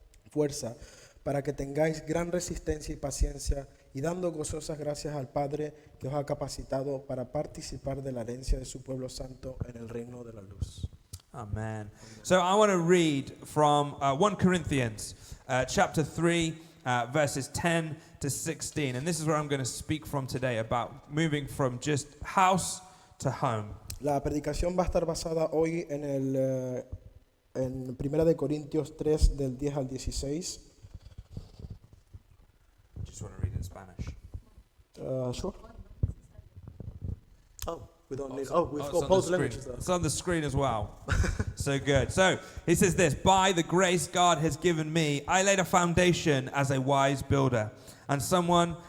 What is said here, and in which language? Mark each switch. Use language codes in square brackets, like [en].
[es] fuerza, para que tengáis gran resistencia y paciencia, y dando gozosas gracias al Padre que os ha capacitado para participar de la herencia de su pueblo santo en el reino de la luz. Amen. [en] So I want to read from 1 Corinthians chapter 3, verses 10 to 16. And this is where I'm going to speak from today, about moving from just house to home. [es] La predicación va a estar basada hoy en 1 de Corintios 3 del 10 al 16. [en] Just want to read in Spanish. Sure. Oh, we don't need. We've it's got on the screen. languages there. It's on the screen as well. So good. So he says this: by the grace God has given me, I laid a foundation as a wise builder, and someone